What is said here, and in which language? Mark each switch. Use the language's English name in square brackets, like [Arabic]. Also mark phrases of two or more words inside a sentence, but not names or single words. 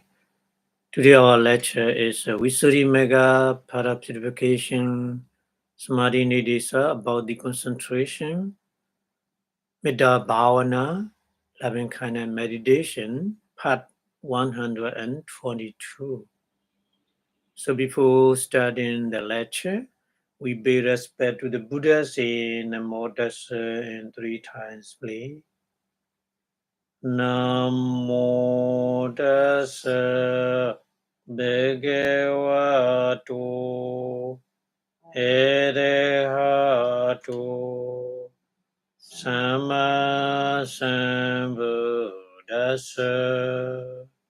[English] Today our lecture is Visuddhimagga para Purification Samadhi Nidesa about the concentration, [Pali] Metta Bhavana, [English] loving kindness meditation, part 122. So before starting the lecture, we pay respect to the Buddhas in [Pali] Namo Tassa [English] and 3 times, please. [Pali] Namo Tassa Bhagavato Arahato Samma Sambuddhassa.